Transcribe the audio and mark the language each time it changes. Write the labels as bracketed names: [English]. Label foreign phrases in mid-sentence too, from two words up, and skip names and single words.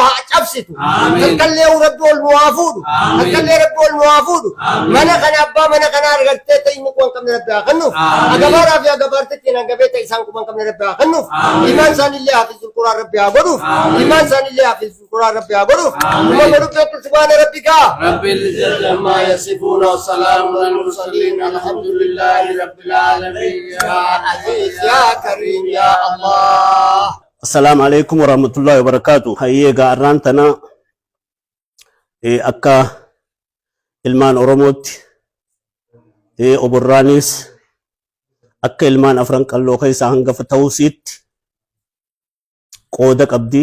[Oromo] haa cabsitu takkallee rabbi ol nu haa fuudhu takkallee rabbi ol nu haa fuudhu mana kana abbaa mana kana argattee ta'e inni kuwan qabne rabbi haa kennuuf agabaaraa fi agabaartitti hangabee ta'e isaan kuwan qabne rabbi haa kennuuf imaan isaanillee [Arabic] حافظ القرآن [Oromo] rabbi haa godhuuf imaan isaanillee [Arabic] حافظ القرآن [Oromo] rabbi haa godhuuf uma godhuuf [Arabic] سبحان ربك رب العزة عما يصفون و سلام على المرسلين الحمد لله رب العالمين يا عزيز يا كريم يا الله. السلام عليكم ورحمة الله وبركاته. [Oromo] Hayyee gaarraan tana akka ilmaan Oromootti oborraanis akka ilmaan afranqalloo keessaa hangafa ta'uusiitti qooda qabdi.